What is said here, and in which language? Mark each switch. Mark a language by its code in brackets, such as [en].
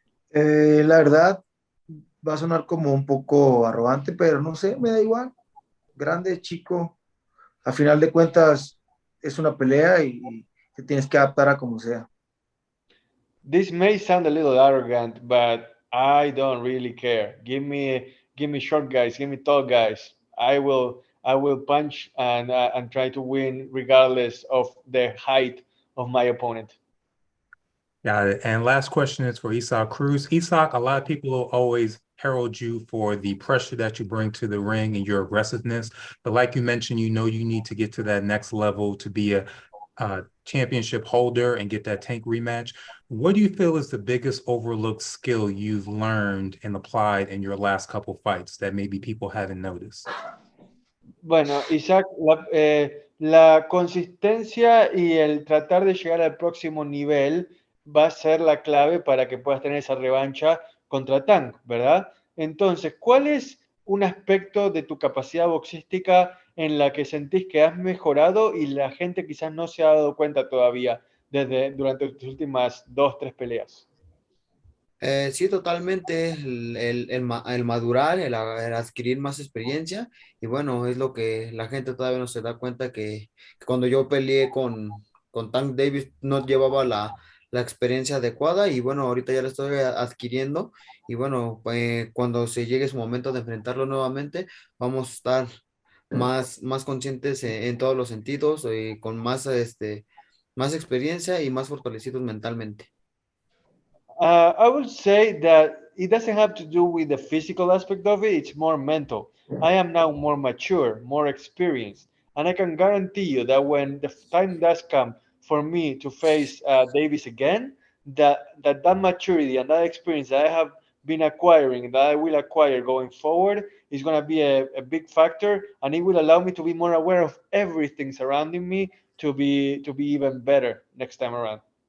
[es] La verdad, va a sonar como un poco arrogante, pero no sé, me da igual. Grande, chico, a final de cuentas es una pelea y te tienes que adaptar a como sea. [en] This may sound a little arrogant, but I don't really care. Give me short guys, give me tall guys. I will punch and try to win regardless of the height of my opponent. Got it. And last question is for Isaac Cruz. Isaac, a lot of people will always herald you for the pressure that you bring to the ring and your aggressiveness. But like you mentioned, you know you need to get to that next level to be a championship holder and get that Tank rematch. What do you feel is the biggest overlooked skill you've learned and applied in your last couple fights that maybe people haven't noticed? [es] Bueno, Isaac, la consistencia y el tratar de llegar al próximo nivel va a ser la clave para que puedas tener esa revancha contra Tank, ¿verdad? Entonces, ¿cuál es un aspecto de tu capacidad boxística en la que sentís que has mejorado y la gente quizás no se ha dado cuenta todavía durante tus últimas 2-3 peleas? Sí, totalmente, el madurar, el adquirir más experiencia y bueno, es lo que la gente todavía no se da cuenta que cuando yo peleé con Tank Davis no llevaba la experiencia adecuada y bueno, ahorita ya la estoy adquiriendo y bueno, cuando se llegue su momento de enfrentarlo nuevamente, vamos a estar más conscientes en todos los sentidos y con más experiencia y más fortalecidos mentalmente. [en] I would say that it doesn't have to do with the physical aspect of it. It's more mental. I am now more mature, more experienced, and I can guarantee you that when the time does come for me to face Davis again, that maturity and that experience that I have been acquiring, that I will acquire going forward, is going to be a big factor, and it will allow me to be more aware of everything surrounding me to be even better next time around.